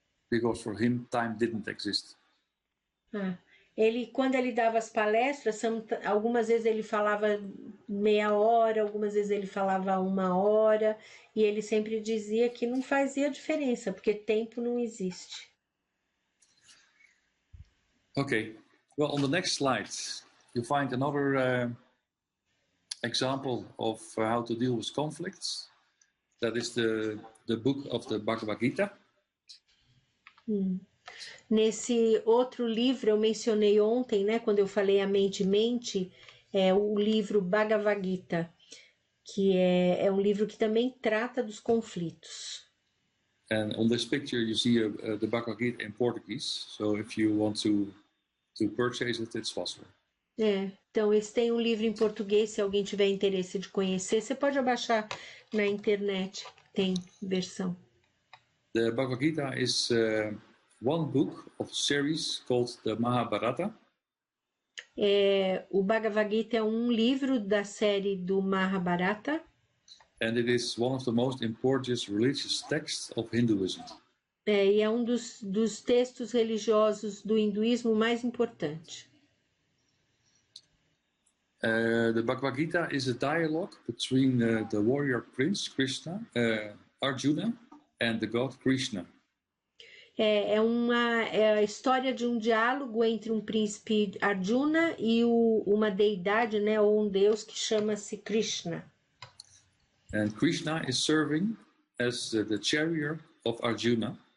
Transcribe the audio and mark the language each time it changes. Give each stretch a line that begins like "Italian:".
English: Because for him, time didn't exist.
Portuguese: Quando ele dava as palestras, algumas vezes ele falava meia hora, algumas vezes ele falava 1 hora, e ele sempre dizia que não fazia diferença, porque tempo não existe.
English: Okay, well, on the next slide, you find another example of how to deal with conflicts. That is the book of the Bhagavad Gita.
Portuguese: Nesse outro livro, eu mencionei ontem, né, quando eu falei A Mente Mente, é o livro Bhagavad Gita. que é um livro que também trata dos conflitos.
English: And on this picture, you see the Bhagavad Gita in Portuguese. So if you want to purchase it, it's possible.
Portuguese: Então, eles têm um livro em português, se alguém tiver interesse de conhecer, você pode baixar na internet, tem versão.
English: The Bhagavad Gita is one book of a series called the Mahabharata.
Portuguese: O Bhagavad Gita é um livro da série do Mahabharata.
English: And it is one of the most important religious texts of Hinduism.
Portuguese: E é um dos textos religiosos do hinduísmo mais importante.
English: The Bhagavad Gita is a dialogue between the warrior prince Krishna, Arjuna, and the god Krishna.
Portuguese: É a história de um diálogo entre um príncipe Arjuna e uma deidade, né, ou um deus que chama-se Krishna.
English: And Krishna is serving as the chariot of Arjuna.